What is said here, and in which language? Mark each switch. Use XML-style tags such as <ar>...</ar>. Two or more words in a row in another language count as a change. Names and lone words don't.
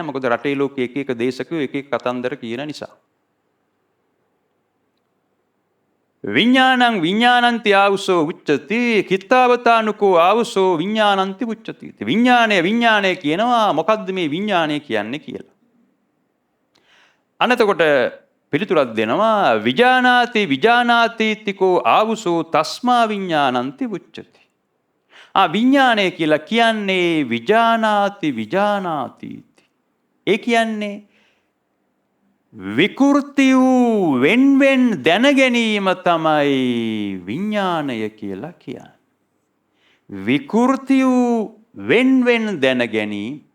<si>මොකද රටේ ලෝකයේ එක එක දේශකයෝ එක එක කතන්දර කියන නිසා.</si> <pi>විඥානං විඥානන්ති ආවුසෝ උච්චති කිත්තාවතානුකෝ ආවුසෝ විඥානන්ති උච්චති.</pi> <si>විඥානය කියනවා මොකද්ද මේ විඥානය කියන්නේ කියලා. අනතකොට පිළිතුරක් දෙනවා</si> <pi>විජානාති තිකෝ ආවුසෝ තස්මා විඥානන්ති උච්චති.</pi> <si>විඥානය කියලා කියන්නේ විජානාති. ඒ කියන්නේ විකෘති වූ වෙන්වෙන් දැන ගැනීම තමයි විඥානය කියලා කියන්නේ. විකෘති වූ වෙන්වෙන් දැන ගැනීම.</si>